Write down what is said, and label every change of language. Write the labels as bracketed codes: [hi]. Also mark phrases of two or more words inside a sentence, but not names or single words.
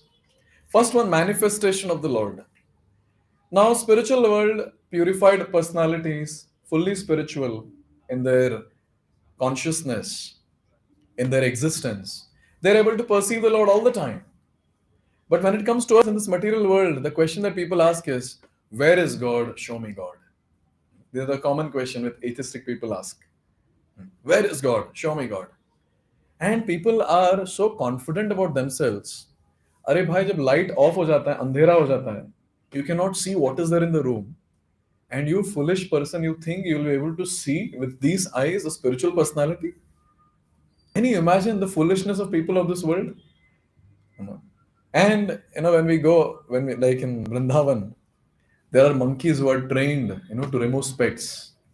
[en] First one, manifestation of the Lord. Now, spiritual world, purified personalities, fully spiritual in their consciousness, in their existence, they're able to perceive the Lord all the time. But when it comes to us in this material world, the question that people ask is, where is God? Show me God. This is the common question with atheistic people ask. Where is God? Show me God. And people are so confident about themselves. [hi] अरे भाई जब light off हो जाता है अंधेरा हो जाता है [en] you cannot see what is there in the room and you foolish person you think you will be able to see with these eyes a spiritual personality. Can you imagine the foolishness of people of this world? No. And when we go, when we like in Vrindavan, there are monkeys who are trained, to remove specks.